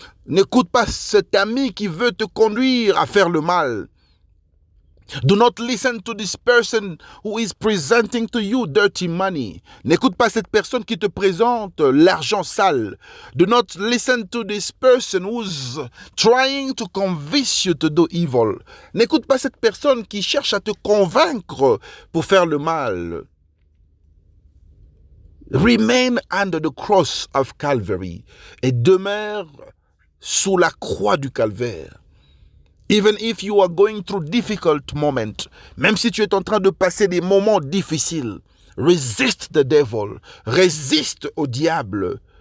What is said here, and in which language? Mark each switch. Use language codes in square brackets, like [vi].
[fr] N'écoute pas cet ami qui veut te conduire à faire le mal. [en] Do not listen to this person who is presenting to you dirty money. [fr] N'écoute pas cette personne qui te présente l'argent sale. [en] Do not listen to this person who's trying to convince you to do evil. [fr] N'écoute pas cette personne qui cherche à te convaincre pour faire le mal. [en] Remain under the cross of Calvary [fr] et demeure sous la croix du calvaire. [en] Even if you are going through difficult moments, [fr] même si tu es en train de passer des moments difficiles, [en] resist the devil, [fr] résiste au diable.